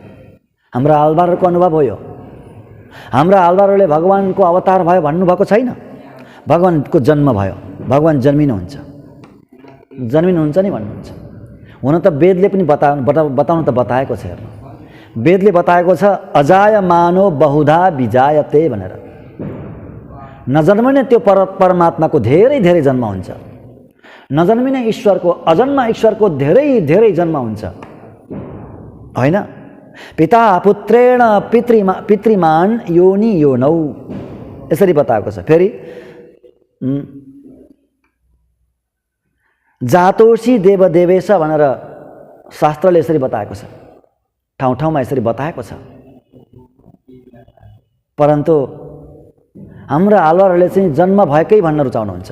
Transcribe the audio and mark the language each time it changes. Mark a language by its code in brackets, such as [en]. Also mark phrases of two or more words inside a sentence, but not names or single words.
[ne] हाम्रा आलवारहरूको अनुभव हो यो। हाम्रा आलवारहरूले भगवानको अवतार भयो भन्नुभएको छैन, भगवानको जन्म भयो, भगवान जन्मिनुहुन्छ, जन्मिनुहुन्छ नि भन्नुहुन्छ। हुन त वेदले पनि बताउनु त बताएको छ। हेर्नु, वेदले बताएको छ [sa] अजायमानो बहुधा विजायते [ne] भनेर। नजन्मिने त्यो परमात्माको धेरै धेरै जन्म हुन्छ, नजन्मिने ईश्वरको, अजन्मा ईश्वरको धेरै धेरै जन्म हुन्छ, होइन? [sa] पिता पुत्रेण पितृमान योनि योनौ, [ne] यसरी बताएको छ। फेरि [sa] जातोषी देवदेवेश [ne] भनेर शास्त्रले यसरी बताएको छ, ठाउँ ठाउँमा यसरी बताएको छ। परन्तु हाम्रा आलवारहरूले चाहिँ जन्म भएकै भन्न रुचाउनुहुन्छ।